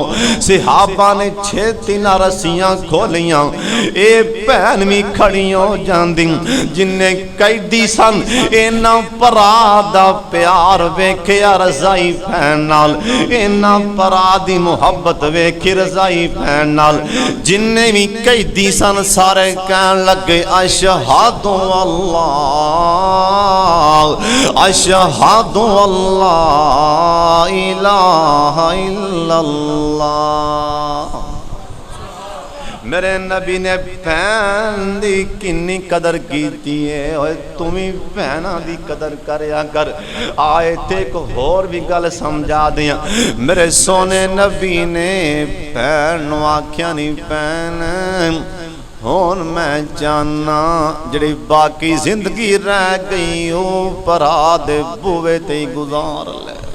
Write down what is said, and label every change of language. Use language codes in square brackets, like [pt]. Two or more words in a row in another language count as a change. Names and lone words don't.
[pa] صحابہ نے چھیتی نا رسیاں کھولیاں، ایہہ بھین وی کھڑی ہو جاندی. جنے قیدی سن انہاں بھرا دا پیار ویکھیا رضائی بھین نال، انہاں بھرا دی محبت ویکھی رضائی بھین نال. جنے وی قیدی سن سارے کہن لگے [ar] أشهد الله أشهد الله إله إلا الله. [pa] میرے نبی نے بھین دی کنی قدر کیتی ہے، تم وی بھیناں دی قدر کریا کر. آئے تھے اک ہور وی گل سمجھا دیاں، میرے سوہنے نبی نے بھین نوں آکھیا نئیں بھین ہن میں چاہنا جیہڑی باقی زندگی رہ گئی او بھرا دے بوہے تے گزار لے.